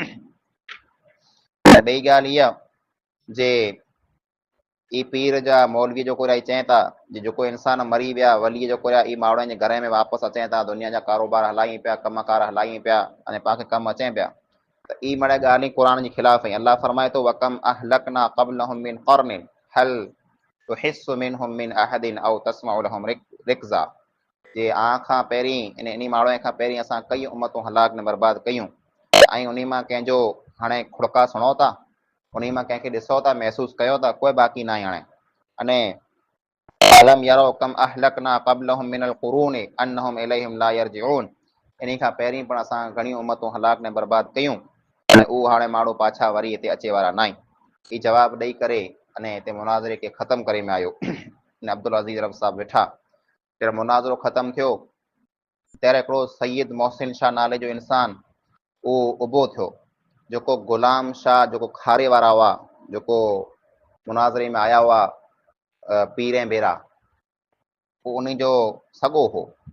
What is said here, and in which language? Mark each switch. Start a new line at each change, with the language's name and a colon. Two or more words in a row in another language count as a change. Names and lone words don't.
Sindhi: ॿई ॻाल्हि इहा जे ई पीर जा मौलवी जेको रही चवनि था जेको इंसान मरी विया वली जेको ई माण्हुनि जे घर में वापसि अचनि था, दुनिया जा कारोबार हलायूं पिया, कमकार हलायूं पिया अने पाण खे कमु अचनि पिया, त ई मड़े ॻाल्हि क़ुरान जे ख़िलाफ़ आई। अल्लाह फरमाए थो
Arabic: وكم أهلكنا قبلهم من قرن هل تحس منهم من أحد أو تسمع لهم ركزا,
Sindhi: जे खां पहिरीं इन माण्हू खां पहिरीं असां कई उम्मतूं हलाक ने बर्बाद कयूं ऐं उन मां कंहिंजो हाणे खुड़का सुणो था, उन मां कंहिंखे ॾिसो था, महसूसु कयो था, कोई बाक़ी न आहे हाणे।
Arabic: अने ألم يروا كم أهلكنا قبلهم من القرون أنهم إليهم لا يرجعون,
Sindhi: इन खां पहिरीं पण असां घणियूं उम्मतूं हलाक ने बर्बाद कयूं ऐं उहो हाणे माण्हू पाछा वरी हिते अचे वारा न आहिनि। हीउ जवाबु ॾेई करे अने हिते मुनाज़रे खे ख़तमु करे में आयो। अब्दुल अज़ीज़ रब साहब वेठा। जॾहिं मुनाज़रो ख़तमु थियो ત્યારે हिकिड़ो सैयद मोहसिन शाह नाले जो इंसान उहो उभो थियो, जेको गुलाम शाह जेको खारे वारा हुआ, जेको मुनाज़रे में आया हुआ पीर ऐं बेरा, उहो उन जो सॻो हो।